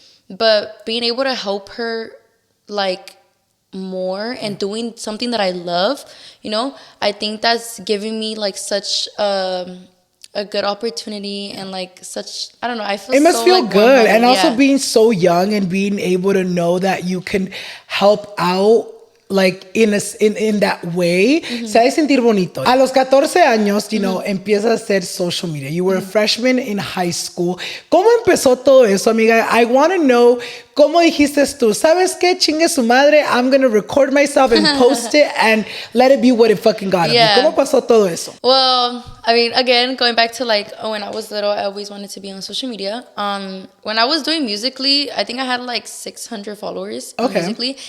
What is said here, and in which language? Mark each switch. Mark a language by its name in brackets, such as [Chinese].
[English] But being able to help her, like, more and doing something that I love, you know, I think that's giving me like such a good opportunity and like such, I don't know, I feel it must so, feel like, good. And also being so young and being able to know that you can help out like in that way, [Spanish] se ha de sentir bonito. A los 14 años, [English] you know, [Spanish] empiezas a hacer social media. [English] You were a freshman in high school. [Spanish] ¿Cómo empezó todo eso, amiga? [English] I want to know, [Spanish] ¿cómo dijiste tú? ¿Sabes qué? Chingue su madre. [English] I'm going to record myself and post it and let it be what it fucking got. [Spanish] ¿Cómo pasó todo eso? [English] Well, I mean, again, going back to like when I was little, I always wanted to be on social media. When I was doing Musically, I think I had like 600 followers on Musically.